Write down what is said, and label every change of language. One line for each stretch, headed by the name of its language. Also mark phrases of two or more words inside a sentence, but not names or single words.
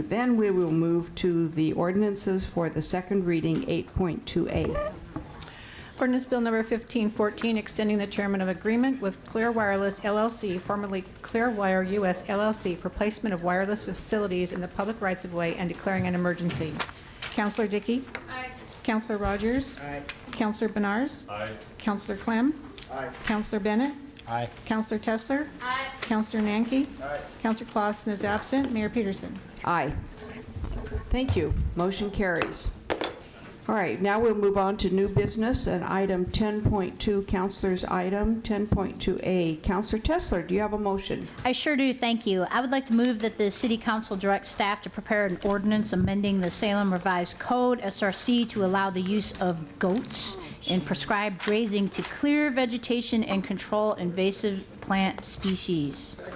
English: Then we will move to the ordinances for the second reading, 8.2A. Ordinance Bill Number 1514, extending the term of agreement with Clear Wireless LLC, formerly Clearwire US LLC, for placement of wireless facilities in the public rights-of-way and declaring an emergency. Councillor Dickey? Aye. Councillor Rogers? Aye. Councillor Benars? Aye. Councillor Clem? Aye. Councillor Bennett? Aye. Councillor Tesler? Aye. Councillor Nanke? Aye. Councillor Clausen is absent. Mayor Peterson? Aye. Thank you. Motion carries. All right, now we'll move on to new business and item 10.2, Councilor's item 10.2A. Councilor Tesler, do you have a motion? I sure do, thank you. I would like to move that the City Council direct staff to prepare an ordinance amending the Salem Revised Code, SRC, to allow the use of goats in prescribed grazing to clear vegetation and control invasive plant species.